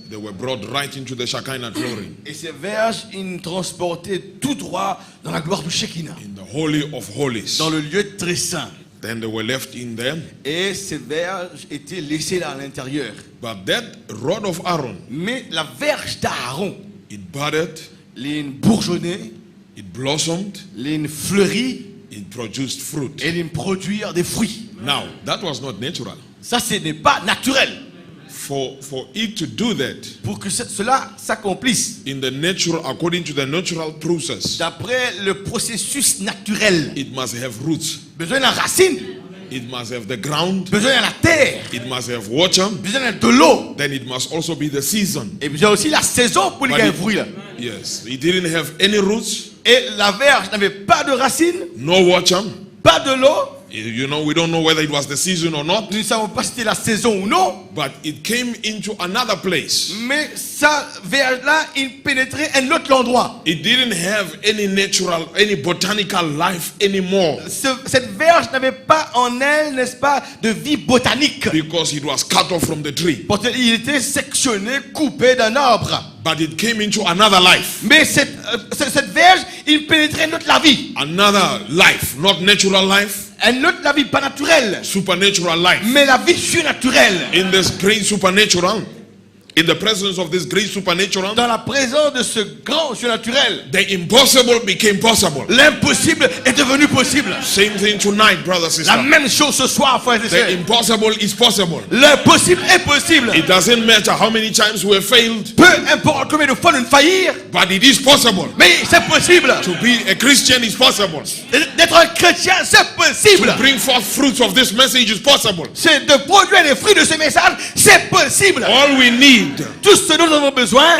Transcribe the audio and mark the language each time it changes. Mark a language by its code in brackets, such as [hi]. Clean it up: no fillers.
[en] they were brought right into the Shekinah glory, [fr] Et ces verges, ils transportaient tout droit dans la gloire du Shekinah, [en] in the Holy of Holies. [fr] dans le lieu très saint. [en] Then they were left in there. [fr] Et ces verges étaient laissées là à l'intérieur. [en] But that rod of Aaron, [fr] Mais la verge d'Aaron, [en] it budded, [fr] les bourgeonnaient, [en] it blossomed, [fr] les fleurit [en] it produced fruit. [fr] et les produire des fruits. [en] Now, that was not natural. [fr] Ça, ce n'est pas naturel. [en] For it to do that, [fr] Pour que cela s'accomplisse, [en] in the natural, according to the natural process, [fr] d'après le processus naturel, [en] it must have roots. [fr] besoin d'une racine. [en] It must have the ground. [fr] besoin de la terre, [en] It must have water. [fr] besoin de l'eau. [en] Then it must also be the season. [fr] Et besoin aussi la saison pour les fruits là. [en] Yes, it didn't have any roots, [fr] Et la verge n'avait pas de racines, [en] no water. [fr] pas de l'eau. [en] You know, we don't know whether it was the season or not, [fr] Nous ne savons pas si c'était la saison ou non. [en] but it came into another place. [fr] Mais ça verge-là, il pénétrait un autre endroit. [en] It didn't have any natural, any botanical life anymore [fr] Cette verge n'avait pas en elle, n'est-ce pas, de vie botanique. [en] because it was cut off from the tree. [fr] Parce qu'il était sectionné, coupé d'un arbre. [en] But it came into another life. [fr] Mais cette verge, il pénétrait une autre la vie. [en] Another life, not natural life, [fr] Un autre la vie, pas naturelle, [en] supernatural life. [fr] mais la vie surnaturelle. [en] In this great supernatural, in the presence of this great supernatural, [fr] Dans la présence de ce grand surnaturel, [en] the impossible became possible. [fr] l'impossible est devenu possible. [en] Same thing tonight, brother, [fr] La [en] sister. [fr] même chose ce soir, frères et [en] The [fr] sœurs. [en] impossible is possible. [fr] L'impossible est possible. [en] It doesn't matter how many times we have failed, [fr] Peu importe combien de fois nous faillir, [en] but it is possible. [fr] mais c'est possible. [en] To be a Christian is possible. [fr] D'être un chrétien, c'est possible. [en] To bring forth fruits of this message is possible. [fr] C'est de produire les fruits de ce message, c'est possible. [en] All we need [fr] Tout ce dont nous avons besoin,